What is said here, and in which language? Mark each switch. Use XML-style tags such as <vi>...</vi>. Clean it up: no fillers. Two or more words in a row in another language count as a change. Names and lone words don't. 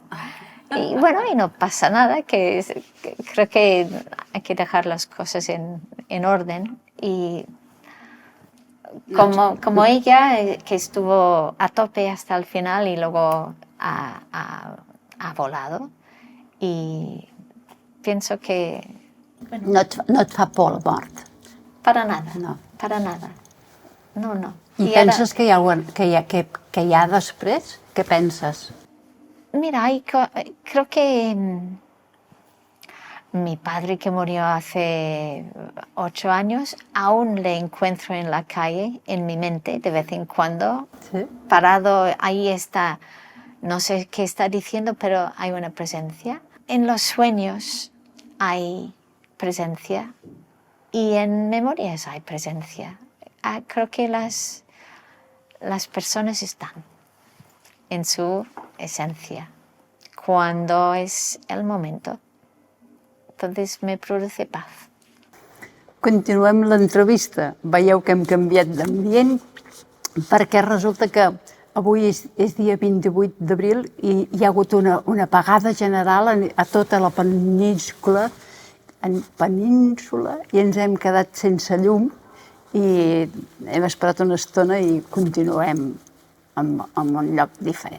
<es>Y bueno, y no pasa nada, creo que hay que dejar las cosas en orden. Y como ella, que estuvo a tope hasta el final y luego ha volado. Y pienso que...</es> <ca>Bueno, no et fa por la mort?</ca> <es>Para nada, No. para nada. No.</es> <ca>I penses que hi ha després? Què penses?</ca> <es>Mira, creo que mi padre, que murió hace 8 años, aún le encuentro en la calle, en mi mente, de vez en cuando, Sí. parado, ahí está, no sé qué está diciendo, pero hay una presencia. En los sueños hay presencia y en memorias hay presencia. Creo que las personas están en su esencia cuando es el momento. Entonces me produce paz.</es> <ca>Continuem l'entrevista. Veieu que hem canviat d'ambient perquè resulta que avui és dia 28 d'abril i hi ha hagut una apagada general a tota la península i ens hem quedat sense llum i hem esperat una estona i continuem en un lloc diferent.</ca>